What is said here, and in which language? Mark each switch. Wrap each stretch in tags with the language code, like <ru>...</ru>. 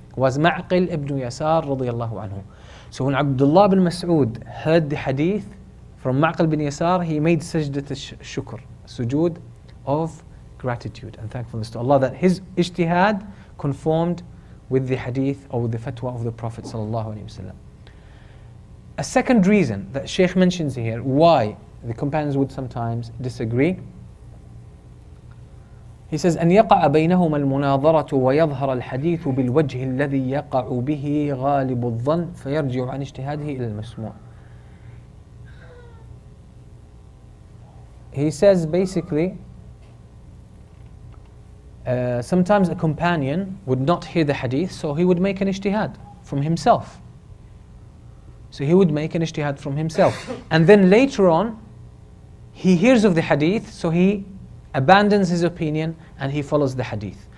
<en>was Ma'qil ibn Yasar radiyallahu anhu. So when Abdullah bin Mas'ud heard the hadith from Ma'qil bin Yasar, he made sajdat shukr, sujood of gratitude and thankfulness to Allah that his ijtihad conformed with the hadith or with the fatwa of the Prophet sallallahu alaihi wasallam. A second reason that Shaykh mentions here why the companions would sometimes disagree, he says</en> <ar>أن يقع بينهما المناظرة ويظهر الحديث بالوجه الذي يقع به غالب الظن فيرجع عن اجتهاده إلى المسموع.</ar> <en>He says basically sometimes a companion would not hear the hadith, so he would make an ijtihad from himself. So he would make an ijtihad from himself. And then later on, he hears of the hadith, so he abandons his opinion and he follows the hadith.</en>